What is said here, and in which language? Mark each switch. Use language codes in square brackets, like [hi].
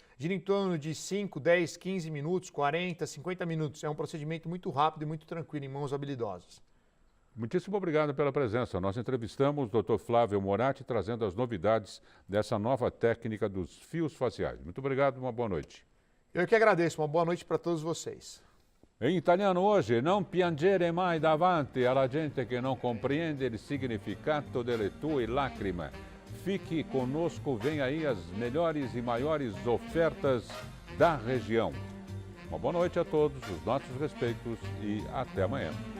[pt] Gira em torno de 5, 10, 15 minutos, 40, 50 minutos. É um procedimento muito rápido e muito tranquilo, em mãos habilidosas. Muitíssimo obrigado pela presença. Nós entrevistamos o Dr. Flávio Moratti, trazendo as novidades dessa nova técnica dos fios faciais. Muito obrigado, uma boa noite. Eu que agradeço, uma boa noite para todos vocês. [it] In italiano oggi, non piangere mai davanti alla gente che non comprende il significato delle tue lacrime. [pt] Fique conosco, vem aí as melhores e maiores ofertas da região. Uma boa noite a todos, os nossos respeitos e até amanhã.